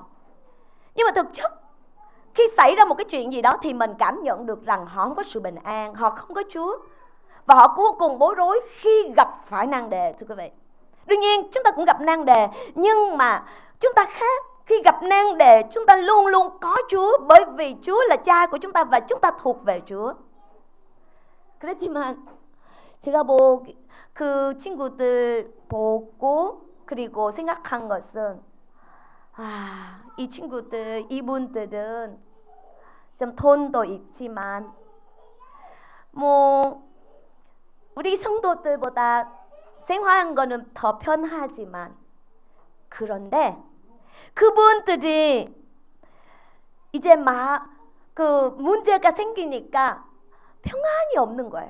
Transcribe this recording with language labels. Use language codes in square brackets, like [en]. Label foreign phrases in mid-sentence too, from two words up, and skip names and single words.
[vi] Nhưng mà thực chất khi xảy ra một cái chuyện gì đó thì mình cảm nhận được rằng họ không có sự bình an, họ không có Chúa và họ vô cùng bối rối khi gặp phải nan đề, thưa quý vị. Đương nhiên chúng ta cũng gặp nan đề, nhưng mà chúng ta khác. Khi gặp nan đề chúng ta luôn luôn có Chúa, bởi vì Chúa là cha của chúng ta và chúng ta thuộc về Chúa. [ko] 그렇지만 제가 그 친구들 보고 그리고 생각한 것은 이 친구들, 이분들은 좀 돈도 있지만 우리 성도들보다 생활한 거는 더 편하지만 그런데 그분들이 이제 그 문제가 생기니까 평안이 없는 거예요.